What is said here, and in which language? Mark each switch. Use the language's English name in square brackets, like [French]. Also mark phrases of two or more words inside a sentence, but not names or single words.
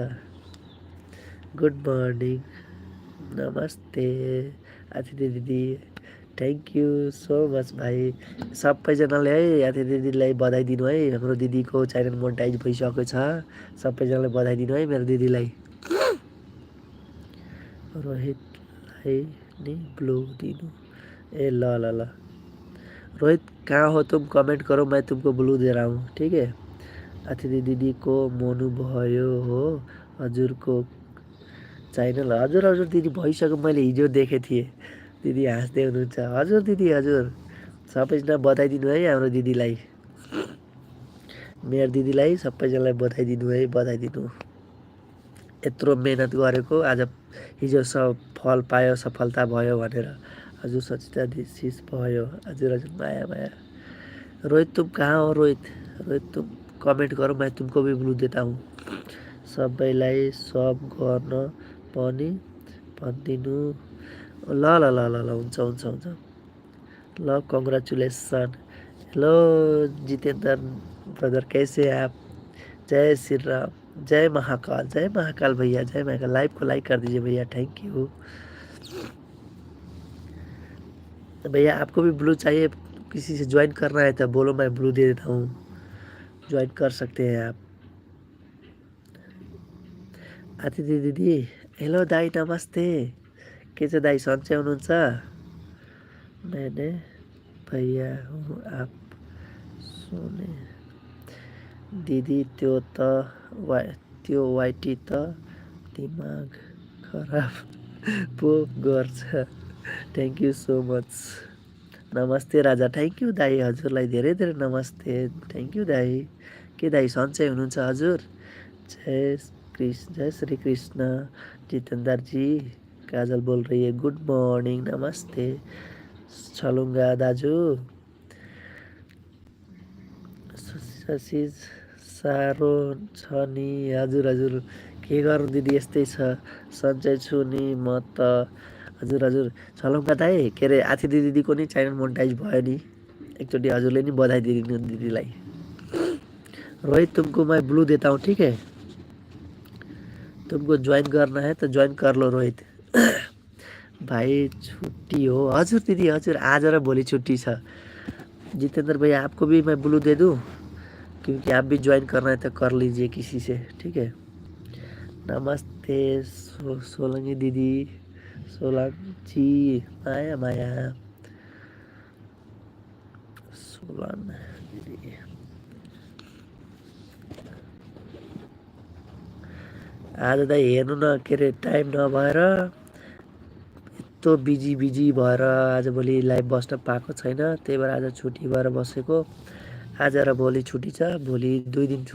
[English] Good morning, [Nepali] नमस्ते आथिति दिदी, [English] Thank you so much [Nepali] भाइ। सबैजनाले है आथिति दिदीलाई बधाई दिनु है, हाम्रो दिदीको च्यानल मोनेटाइज भइसकेको छ, सबैजनाले बधाई दिनु है मेरो दिदीलाई। रोहितलाई नि ब्लू दिनु, ल रोहित, [Hindi] कहाँ हो तुम? कमेंट करो, मैं तुमको ब्लू दे रहा हूँ, ठीक है। [Nepali] अतिथि दिदी को मोनु भयो हो हजुरको च्यानल? हजुर दिदी भइसक्यो, मैले हिजो देखेको थिएँ, दिदी हाँस्दै हुनुहुन्छ। हजुर दिदी, हजुर सबैजना बधाई दिनु है हाम्रो दिदीलाई, मेरो दिदीलाई सबैजनालाई बधाई दिनु है, बधाई दिनु। यत्रो मेहनत गरेको आज हिजो सब फल पायो, सफलता भयो भनेर। हजुर सचिता दिसिस भयो, हजुर माया। [Hindi] रोहित तुम कहाँ हो? रोहित तुम कमेंट करो, मैं तुमको भी ब्लू देता हूँ। [Nepali] सबैलाई सब गर्न पनि भनिदिनु। ल हुन्छ। ल कङ्ग्रेचुलेसन। [Hindi] हेलो जितेंद्र ब्रदर, कैसे आप? जय श्री राम, जय महाकाल भैया, जय महाकाल। लाइव को लाइक कर दीजिए भैया, [English] Thank you [Hindi] भैया। आपको भी ब्लू चाहिए, किसी से ज्वाइन करना है तो बोलो, मैं ब्लू दे देता हूँ, ज्वाइन कर सकते हैं आप। [Nepali] आतिथि दिदी, हेलो दाई, नमस्ते, के छ दाई, सन्चै हुनुहुन्छ? [Hindi] मैंने भैया हूँ आप सुने दिदी, [Nepali] त्यो वाइटी त दिमाग खराब पो गर्छ। [English] Thank you so much. [Nepali] नमस्ते राजा, [English] Thank you [Nepali] दाई, हजुरलाई धेरै धेरै नमस्ते, [English] Thank you [Nepali] दाई। के दाई सन्चै हुनुहुन्छ हजुर? [Hindi] जय श्री कृष्ण। जितेंद्र जी, काजल बोल रही है, [English] Good morning, [Hindi] नमस्ते। [Nepali] छलुङ्गा दाजु, साह्रो छ नि। हजुर के गर्नु दिदी, यस्तै छ, सन्चै छु नि म त। हजुर छलुङ्गा दाई, के अरे आथिति दिदीको नि च्यानल मोनेटाइज भयो नि, एकचोटि हजुरले नि बधाई दिनु दिदीलाई। [Hindi] रोहित तुमको मैं ब्लू देता हूँ, ठीक है, तुमको ज्वाइन करना है तो ज्वाइन कर लो रोहित। [Nepali] भाई छुट्टी हो? हजुर दिदी, हजुर आज र भोलि छुट्टी छ। [Hindi] जितेंद्र भैया, आपको भी मैं ब्लू दे दूँ, क्योंकि आप भी ज्वाइन करना है तो कर लीजिए किसी से, ठीक है। [Nepali] नमस्ते सोलंगी दीदी, सोलंगी माया सोलन दीदी। आज त हेर्नु न, के अरे टाइम नभएर यस्तो बिजी भएर आजभोलि लाइभ बस्न पाएको छैन, त्यही भएर आज छुट्टी भएर बसेको। आज र भोलि छुट्टी छ, भोलि 2 दिन